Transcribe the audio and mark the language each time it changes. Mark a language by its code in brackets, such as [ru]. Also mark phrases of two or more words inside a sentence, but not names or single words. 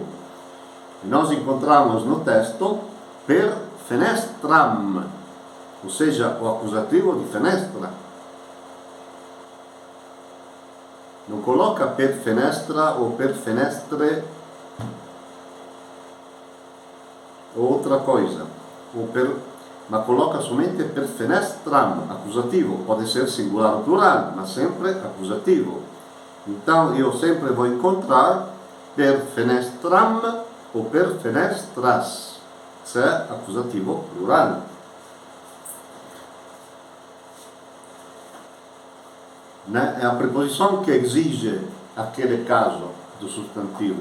[pt] E nós encontramos no texto [la] per fenestram, [pt] ou seja, o accusativo de fenestra. Não coloca [la] per fenestra [pt] ou [la] per fenestre [pt] ou outra coisa, mas coloca somente [la] per fenestram, [pt] accusativo. Pode ser singular ou plural, mas sempre accusativo. Então eu sempre vou encontrar [la] per fenestram [pt] ou [la] per fenestras, [pt] se é accusativo plural. É a preposição que exige aquele caso do substantivo.